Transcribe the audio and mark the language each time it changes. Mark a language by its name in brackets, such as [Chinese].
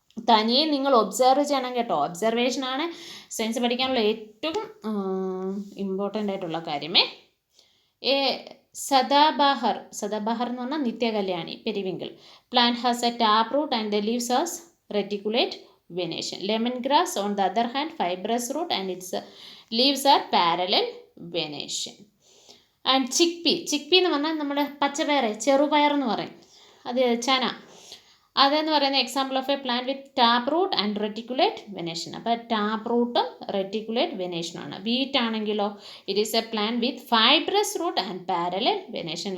[Malayalam] തനിയെ നിങ്ങൾ ഒബ്സർവ് ചെയ്യണം കേട്ടോ. ഒബ്സർവേഷനാണ് സയൻസ് പഠിക്കാനുള്ള ഏറ്റവും ഇമ്പോർട്ടൻ്റ് ആയിട്ടുള്ള കാര്യമേ. [English] സദാബഹാർ [Malayalam] എന്ന് പറഞ്ഞാൽ [English] നിത്യകല്യാണി, periwinkle plant has a tap root and the leaves has reticulate venation. Lemongrass on the other hand fibrous root and its leaves are parallel venation. And chickpea [Malayalam] എന്ന് പറഞ്ഞാൽ നമ്മുടെ പച്ചപ്പയർ, ചെറുപയർ എന്ന് പറയും, അത് ചന, അതെന്ന് പറയുന്ന [English] Example of a plant with tap root and reticulate venation. [Malayalam] അപ്പോൾ ടാപ്പ് റൂട്ടും റെറ്റിക്കുലേറ്റ് വെനേഷനാണ്. [English] Wheat ആണെങ്കിലോ, it is a plant with fibrous root and parallel venation.